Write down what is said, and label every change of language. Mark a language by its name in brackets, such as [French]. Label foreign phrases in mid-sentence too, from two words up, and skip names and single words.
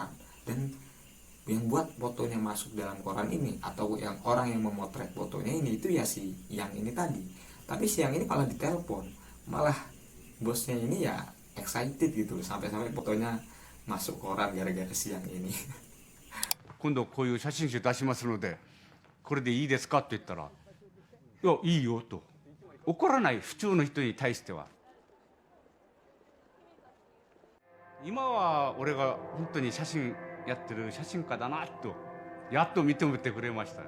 [Indonesian] Dan yang buat fotonya masuk dalam koran ini, atau yang orang yang memotret fotonya ini, itu ya si Yang ini tadi. Tapi si Yang ini malah ditelepon, malah bosnya ini ya excited gitu, sampai-sampai fotonya masuk koran gara-gara si Yang ini. [Japanese] 今度こういう写真集出しますのでこれでいいですかって言ったら、いやいいよと。怒らない、普通の人に対しては。今は俺が本当に写真やってる写真家だなとやっと認めてくれましたね。